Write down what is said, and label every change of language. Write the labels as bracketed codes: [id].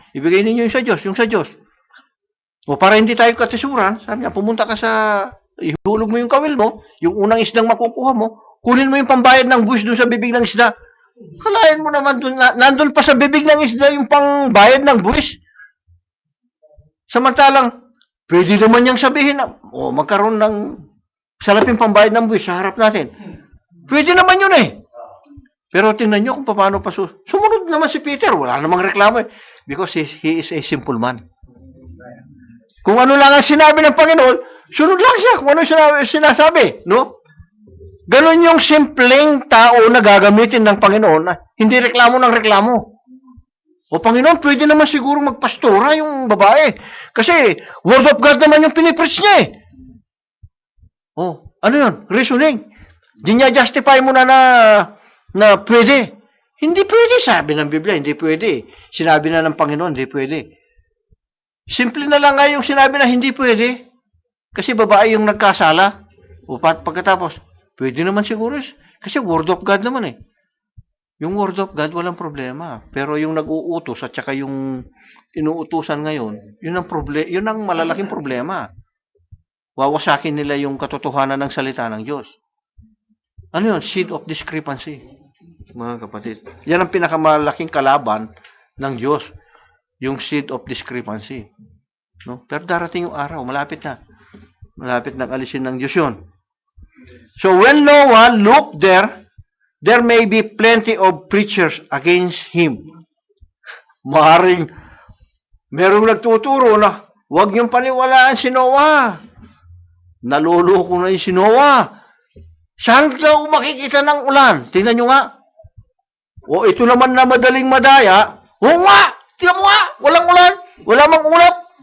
[tl] Ibigay ninyo yung sa Diyos, yung sa Diyos. O, para hindi tayo katisuran, sabi niya, pumunta ka sa, ihulog mo yung kawil mo, yung unang isdang makukuha mo, kunin mo yung pambayad ng buwis doon sa bibig ng isda. Kalahin mo naman doon, nandun pa sa bibig ng isda yung pangbayad ng buwis. Samantalang, pwede naman niyang sabihin na, magkaroon ng salaping pambayad ng buwis sa harap natin. Pwede naman yun Pero tingnan nyo kung paano pa sumunod naman si Peter. Wala namang reklamo [en] because he is a simple man. [tl] Kung ano lang ang sinabi ng Panginoon, sunod lang siya kung ano sinasabi. No? Ganon yung simpleng tao na gagamitin ng Panginoon na hindi reklamo ng reklamo. O Panginoon, pwede naman siguro magpastora yung babae. Kasi word of God naman yung pinipreach niya ano yun? Reasoning. Di niya justify mo na pwede. Hindi pwede, sabi ng Biblia, hindi pwede. Sinabi na ng Panginoon, hindi pwede. Simple na lang nga yung sinabi na hindi pwede. Kasi babae yung nagkasala. O pagkatapos, pwede naman siguro. Kasi word of God naman Yung word of God, walang problema. Pero yung nag-uutos at saka yung inuutusan ngayon, yun ang malalaking problema. Wawasakin nila yung katotohanan ng salita ng Diyos. Ano yun? Seed of discrepancy. Mga kapatid. Yan ang pinakamalaking kalaban ng Diyos. Yung seed of discrepancy. No? Pero darating yung araw. Malapit na. Malapit na alisin ng Diyos yun. [en] So when Noah looked there may be plenty of preachers against him. [tl] Maaaring merong nagtuturo na huwag niyong paniwalaan si Noah. Naluloko na yung si Noah. Saan daw makikita ng ulan? Tingnan nyo nga. O ito naman na madaling madaya. Oo nga! Tingnan mo nga! Walang ulan! Wala mang ulap!